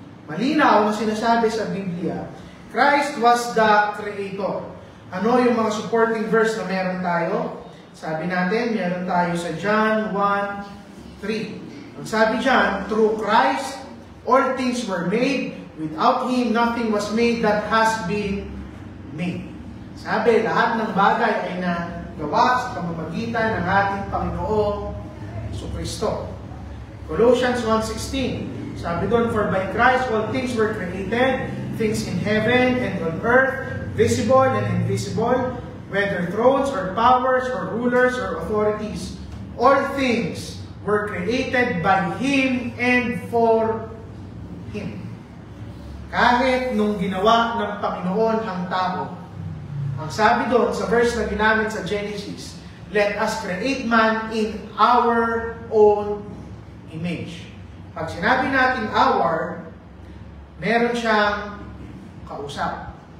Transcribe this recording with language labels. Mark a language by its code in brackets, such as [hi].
[tl] Malinaw na sinasabi sa Biblia, [en] Christ was the creator. [tl] Ano yung mga [en] supporting verse [tl] na meron tayo? Sabi natin, meron tayo sa John 1:3. Ang sabi dyan, [en] through Christ, all things were made. Without Him, nothing was made that has been made. [tl] Sabi, lahat ng bagay ay nagawa sa pamamagitan ng ating Panginoong Jesucristo. [en] Colossians 1:16. [tl] Sabi doon, [en] for by Christ all things were created, things in heaven and on earth, visible and invisible, whether thrones or powers or rulers or authorities. All things were created by Him and for Him. [tl] Kahit nung ginawa ng Panginoon ang tao, ang sabi doon sa verse na ginamit sa Genesis, [en] let us create man in our own image. [tl] Pag sinabi natin our, meron siyang kausap.